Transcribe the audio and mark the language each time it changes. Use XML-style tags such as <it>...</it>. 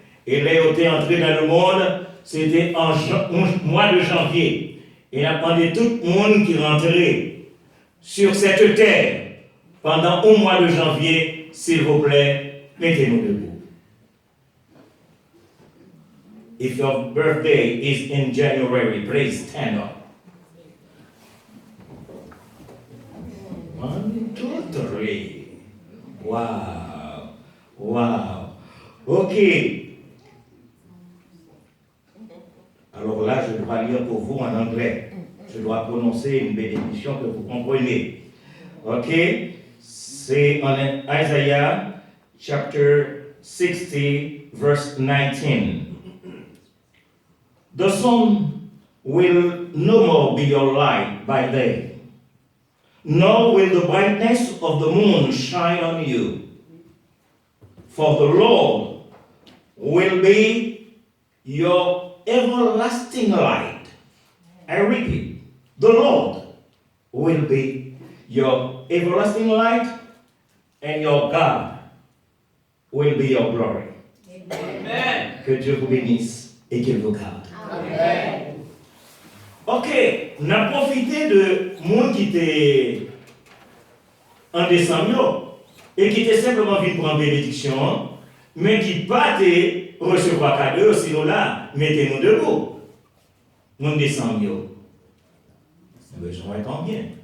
<fr>Et là où tu es entré dans le monde, c'était en mois de janvier. Et a demandé tout le monde qui rentrait sur cette terre pendant au mois de janvier, s'il vous plaît, mettez-nous debout.</fr> <en>If your birthday is in January, please stand up. 1, 2, 3. Wow. Wow. OK.</en> <fr>Alors là, je dois lire pour vous en anglais. Je dois prononcer une bénédiction que vous comprenez. OK? C'est en</fr> <en>Isaiah chapter 60, verse 19. The sun will no more be your light by day, nor will the brightness of the moon shine on you. For the Lord will be your everlasting light. I repeat, the Lord will be your everlasting light, and your God will be your glory. Amen.</en> <fr>Que Dieu vous bénisse et qu'il vous garde. Amen. Ok, on a profité de monde qui était en décembre et qui était simplement venu prendre bénédiction, mais qui pas de recevoir cadeau, sinon là, mettez-nous debout. Monde décembre. Besoin est bien.</fr>